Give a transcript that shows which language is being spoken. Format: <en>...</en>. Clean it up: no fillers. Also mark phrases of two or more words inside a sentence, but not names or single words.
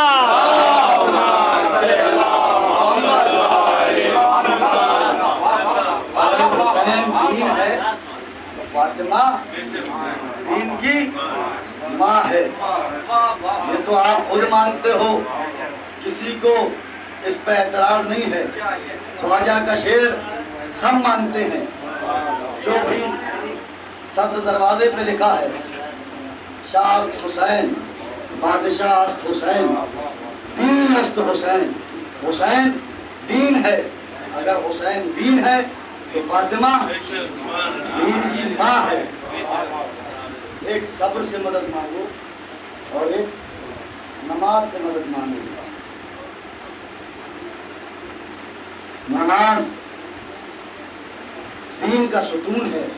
<ur>فاطمہ دین کی ماں ہے. یہ تو آپ خود مانتے ہو, کسی کو اس پہ اعتراض نہیں ہے. خواجہ کا شعر سب مانتے ہیں, جو بھی صدر دروازے پہ لکھا ہے,</ur> <fa>شاہ است حسین بادشاہ است حسین دین است حسین.</fa> <ur>حسین دین ہے, اگر حسین دین ہے تو فاطمہ دین کی ماں ہے. ایک صبر سے مدد مانگو اور ایک نماز سے مدد مانگو. نماز دین کا ستون ہے.</ur>